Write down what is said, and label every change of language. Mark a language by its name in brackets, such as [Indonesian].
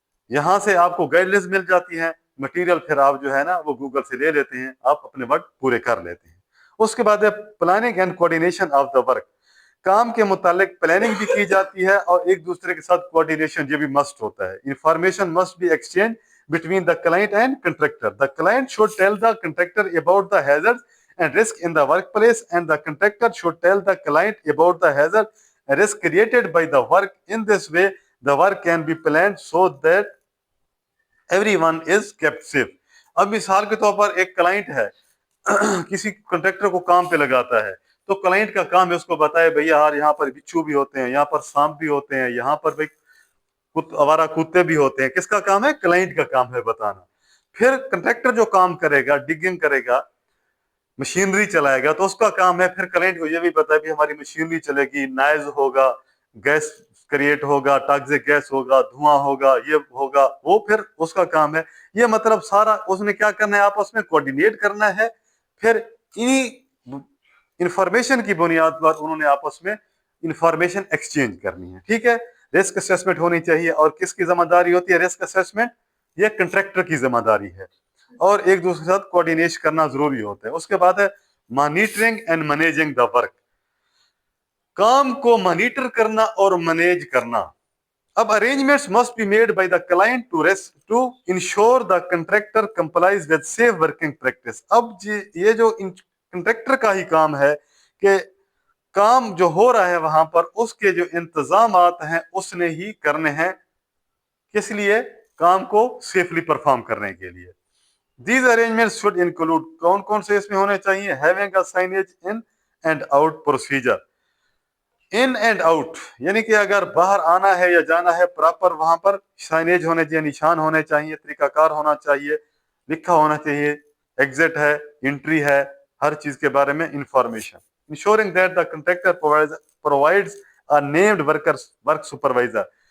[Urdu] یہاں سے آپ کو گائیڈ لائنز مل جاتی ہیں، مٹیریل پھر آپ جو ہے نا وہ گوگل سے لے لیتے ہیں، آپ اپنے ورک پورے کر لیتے ہیں. اس کے بعد ہے [English] Planning and coordination of the work. [Urdu] کام کے متعلق پلاننگ بھی کی جاتی ہے اور ایک دوسرے کے ساتھ کوآرڈینیشن یہ بھی مسٹ ہوتا ہے. [English] Information must be exchange between the client and contractor. The client should tell the contractor about the hazards and risk in the workplace, and the contractor should tell the client about the hazard and risk created by the work. In this way, the work can be planned so that everyone is kept safe. [Urdu] اب مثال کے طور پر ایک client ہے کسی contractor کو کام پہ لگاتا ہے تو کلائنٹ کا کام ہے اس کو بتائے بھیا یار یہاں پر بچھو بھی ہوتے ہیں، یہاں پر سانپ بھی ہوتے ہیں، یہاں پر بھائی آوارہ کتے بھی ہوتے ہیں. کس کا کام ہے؟ کلائنٹ کا کام ہے بتانا. پھر کنٹریکٹر جو کام کرے گا، ڈگنگ کرے گا، مشینری چلائے گا، تو اس کا کام ہے پھر کلائنٹ کو یہ بھی بتائے بھی ہماری مشینری چلے گی، نائز ہوگا، گیس کریٹ ہوگا، ٹاکسک گیس ہوگا، دھواں ہوگا، یہ ہوگا، وہ پھر اس کا کام ہے. یہ مطلب سارا اس نے کیا کرنا ہے، آپس میں کوآرڈینیٹ کرنا ہے. پھر انہی انفارمیشن کی بنیاد پر انہوں نے آپس میں انفارمیشن ایکسچینج کرنی ہے. ٹھیک ہے. رسک اسیسمنٹ ہونی چاہیے، اور کس کی ذمہ داری ہوتی ہے رسک اسیسمنٹ؟ یہ کنٹریکٹر کی ذمہ داری ہے، اور ایک دوسرے کے ساتھ کوآرڈینیشن کرنا ضروری ہوتا ہے. اس کے بعد ہے [English] Monitoring and managing the work. [Urdu] کام کو مانیٹر کرنا اور مینیج کرنا. اب [English] arrangements must be made by the client to ensure the contractor complies with safe working practice. [Urdu] اب یہ جو کنٹریکٹر کا ہی کام ہے کہ کام جو ہو رہا ہے وہاں پر اس کے جو انتظامات ہیں اس نے ہی کرنے ہیں. کس لیے؟ کام کو سیفلی پرفارم کرنے کے لیے. [English] These arrangements should include [Urdu] کون کون سے اس میں ہونے چاہیے؟ [English] Having a signage in and out procedure. [Urdu] In and out یعنی کہ اگر باہر آنا ہے یا جانا ہے پراپر وہاں پر سائنیج ہونے چاہیے، نشان ہونے چاہیے، طریقہ کار ہونا چاہیے، لکھا ہونا چاہیے، ایگزٹ ہے، انٹری ہے، ہر چیز کے بارے میں information. [English] Ensuring that the contractor provides a named work supervisor.